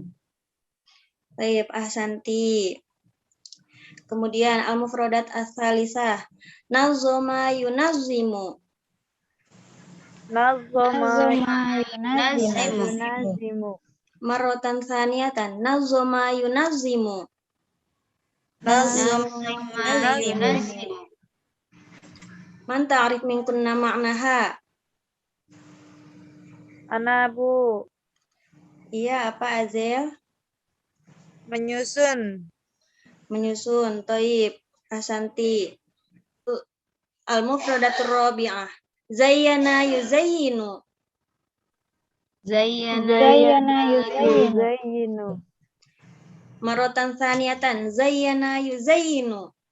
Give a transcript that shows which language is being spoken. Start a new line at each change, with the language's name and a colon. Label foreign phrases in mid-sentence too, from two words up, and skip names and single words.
Indonesian: Baik, ahsanti.
Arabic: Kemudian المفردات الثالثة. نظم ينظم. Nazoma Yunazimu. مرة ثانية نظم ينظم. من تعرف منكن معناها. Ana,
Indonesian: Bu. Iya, apa Azel? Menyusun. Menyusun, toib,
Arabic: ahsanti. المفردات الرابعة. زين يزين. Zayyinu. مرة ثانية زين يزين.